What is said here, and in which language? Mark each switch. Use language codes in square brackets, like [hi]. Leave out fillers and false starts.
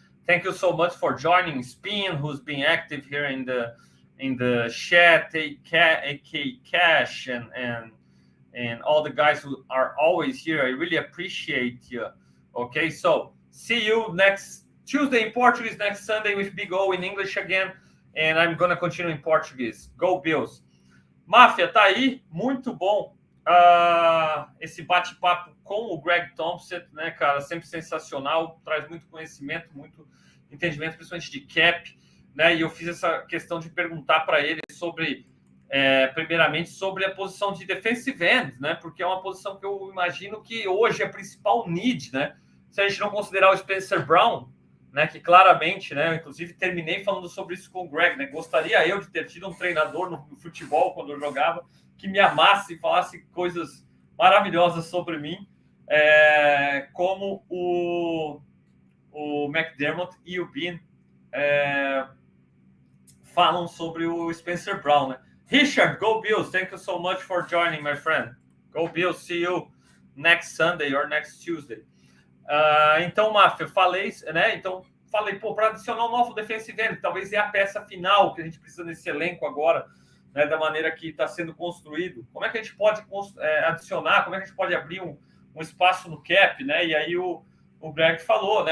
[en] Thank you so much for joining Spin, who's been active here in the chat, AK Cash, and all the guys who are always here. I really appreciate you. Okay, so see you next Tuesday in Portuguese, next Sunday with Big O in English again, and I'm gonna continue in Portuguese. Go Bills! [pt] Mafia, tá aí, muito bom esse bate-papo com o Greg Tompsett, né, cara? Sempre sensacional, traz muito conhecimento, muito entendimento, principalmente de cap, né? E eu fiz essa questão de perguntar para ele sobre, primeiramente, sobre a posição de defensive end, né? Porque é uma posição que eu imagino que hoje é a principal need, né? Se a gente não considerar o Spencer Brown, né, que claramente, né, inclusive terminei falando sobre isso com o Greg, né, gostaria eu de ter tido um treinador no futebol quando eu jogava que me amasse e falasse coisas maravilhosas sobre mim, como o McDermott e o Bean falam sobre o Spencer Brown, né? [en] Richard, go Bills, thank you so much for joining, my friend. Go Bills, see you next Sunday or next Tuesday. [pt] Então, Mafia, falei, né? Então, falei, para adicionar um novo defensive end, talvez é a peça final que a gente precisa nesse elenco agora, né? Da maneira que está sendo construído. Como é que a gente pode adicionar? Como é que a gente pode abrir um espaço no cap, né? E aí o Greg falou, né?